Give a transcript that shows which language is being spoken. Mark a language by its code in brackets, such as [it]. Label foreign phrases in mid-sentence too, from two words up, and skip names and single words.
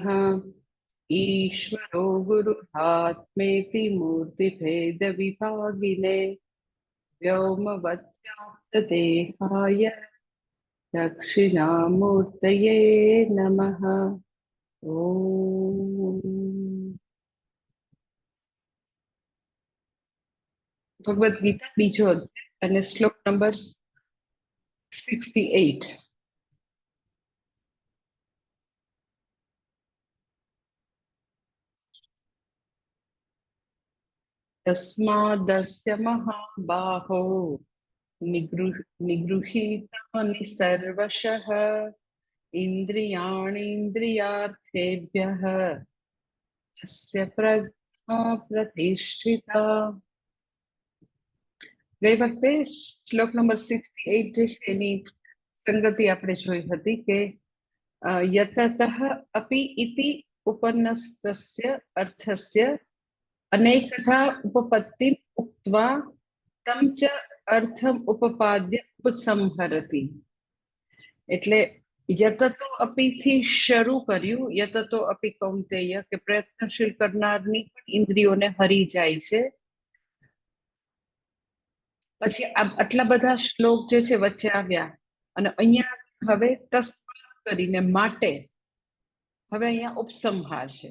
[sa] ईश्वरो गुरुरात्मेति मूर्तिभेदविभागिने व्योमवद्व्याप्तदेहाय दक्षिणामूर्तये नमः। [gu] ઓમ ભગવદ ગીતા બીજો અધ્યાય અને શ્લોક નંબર 68। [sa] तस्मादस्य महाबाहो निगृहीतानि सर्वशः इन्द्रियाणीन्द्रियार्थेभ्यः तस्य प्रज्ञा प्रतिष्ठिता। [gu] ગઈ વખતે શ્લોક નંબર 68 જે છે એની સંગતિ આપણે જોઈ હતી કે [sa] यततः अपि इति उपन्नस्तस्य अर्थस्य अनेकथा उपपत्तिम् उक्त्वा तं च अर्थम उपपाद्य उपसंहरति। [gu] એટલે [sa] યતતો અપી [gu] થી શરૂ કર્યું। [sa] યતતો અપી કૌંતેય [gu] કે પ્રયત્નશીલ કરનારની પણ ઇન્દ્રિયોને હરી જાય છે। પછી આટલા બધા શ્લોક જે છે વચ્ચે આવ્યા અને અહીંયા હવે તસ્માત કરીને માટે હવે અહીંયા ઉપસંહાર છે।